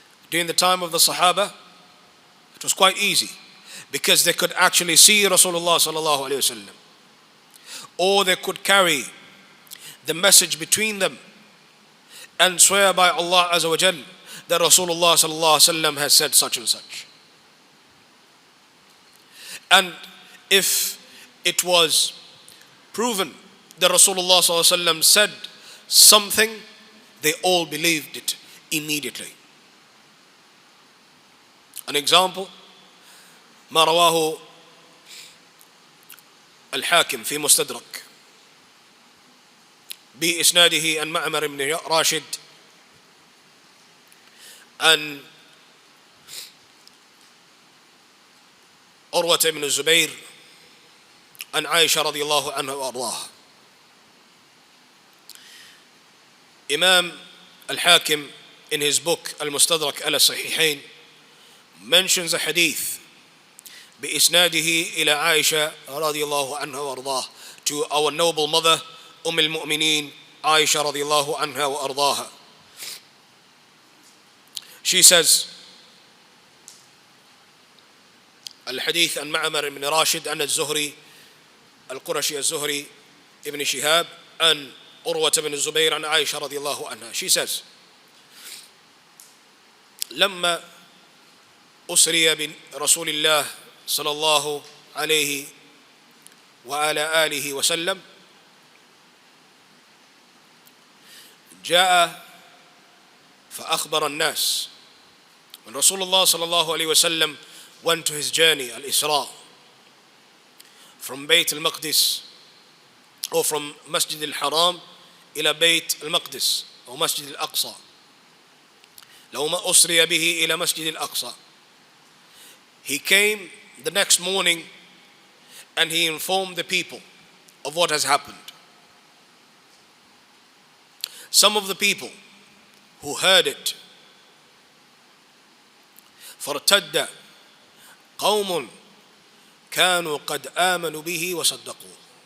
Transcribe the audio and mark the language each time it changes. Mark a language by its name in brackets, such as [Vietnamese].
[English] During the time of the Sahaba, it was quite easy, because they could actually see Rasulullah sallallahu alaihi wasallam, or they could carry the message between them and swear by Allah Azza wa Jal that Rasulullah sallallahu alaihi wasallam has said such and such. And if it was proven that Rasulullah sallallahu alaihi wasallam said something, they all believed it immediately. An example, [Arabic] ما رواه الحاكم في مستدرك بإسناده عن معمر بن راشد عن عروة بن الزبير عن عائشة رضي الله عنها وأرضاها. [English] Imam al-Hakim in his book Al-Mustadrak al-Sahihain mentions a hadith [Arabic] بإسناده إلى عائشة رضي الله عنها وأرضاها, [English] to our noble mother al-Mu'mineen Aisha [Arabic] رضي الله عنها وأرضاها. [English] She says, [Arabic] الحديث عن معمر بن راشد عن الزهري القرشي الزهري ابن شهاب عن عروة بن الزبير عن عائشة رضي الله عنها. [English] She says, [Arabic] لما أسري برسول الله صلى الله عليه وعلى آله وسلم جاء فأخبر الناس. [English] When Rasulullah صلى الله عليه وسلم went to his journey, al-Isra, from Bayt al-Maqdis, or from Masjid al-Haram [Arabic] إلى بيت المقدس أو مسجد الأقصى, لو ما أسري به إلى مسجد الأقصى. [English] He came the next morning and he informed the people of what has happened. Some of the people who heard it, [Arabic] فارتد قوم كانوا قد آمنوا به وصدقوه.